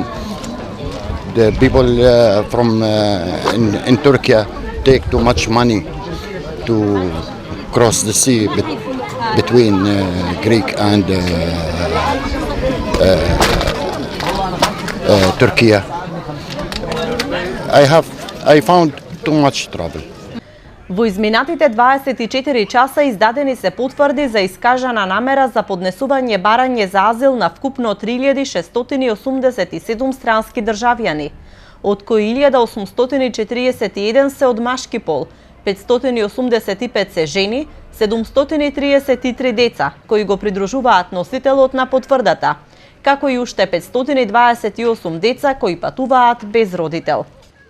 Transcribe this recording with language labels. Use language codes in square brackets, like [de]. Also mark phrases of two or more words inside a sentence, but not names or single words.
[en] The people from in Turkey take too much money to cross the sea between Greek and Turkey. I found too much trouble. [mk] Во изминатите 24 часа издадени се потврди за искажана намера за поднесување барање за азил на вкупно 3.687 странски државјани, од кои 1.841 се од машки пол, 585 се жени, 733 деца, кои го придружуваат носителот на потврдата, како и уште 528 деца кои патуваат без родител.